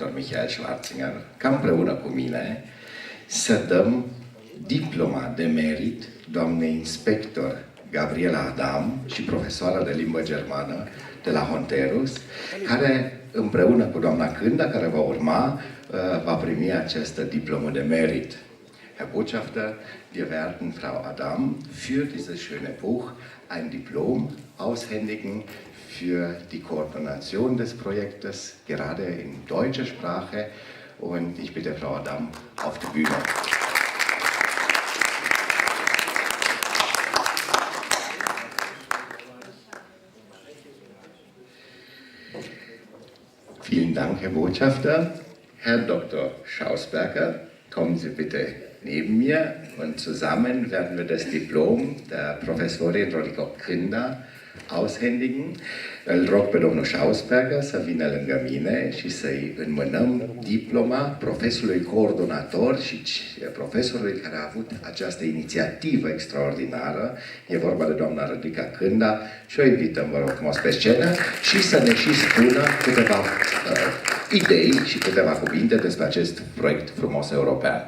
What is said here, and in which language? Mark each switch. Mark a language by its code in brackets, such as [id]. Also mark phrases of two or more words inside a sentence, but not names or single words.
[ro] Michael Schwarzinger, ca împreună cu mine să dăm diploma de merit doamnei inspector Gabriela Adam și profesoara de limbă germană de la Honterus, care împreună cu doamna Kânda, care va urma, va primi această diplomă de merit. [de] Herr Botschafter, wir werden Frau Adam für dieses schöne Buch ein Diplom aushändigen für die Koordination des Projektes, gerade in deutscher Sprache. Und ich bitte Frau Adam auf die Bühne. Vielen Dank, Herr Botschafter. Herr Dr. Schausberger, kommen Sie bitte neben mir und zusammen werden wir das Diplom der Professorin Rodrigo Krinda aushändigen. [ro] Îl rog pe domnul Schausberger să vină lângă mine și să-i înmânăm diploma profesorului coordonator și profesorului care a avut această inițiativă extraordinară. E vorba de doamna Rodrigo Krinda și o invităm, vă rog frumos, pe scenă și să ne și spună câteva idei și câteva cuvinte despre acest proiect frumos european.